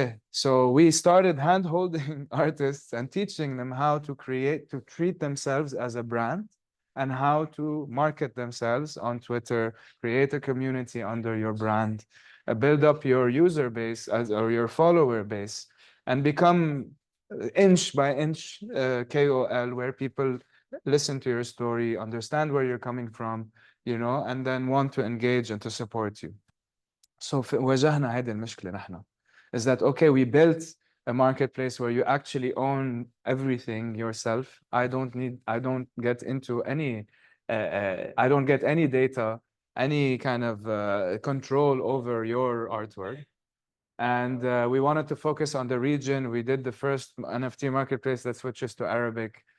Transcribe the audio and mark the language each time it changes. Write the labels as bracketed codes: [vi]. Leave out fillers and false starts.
[en] So we started hand-holding artists and teaching them how to treat themselves as a brand and how to market themselves on Twitter, create a community under your brand, build up your user base or your follower base, and become inch by inch KOL, where people listen to your story, understand where you're coming from, and then want to engage and to support you. [ar] So واجهنا هذه المشكلة نحن. [en] Is that, okay, we built a marketplace where you actually own everything yourself. I don't get into any, I don't get any data, any kind of control over your artwork. And we wanted to focus on the region. We did the first NFT marketplace that switches to Arabic.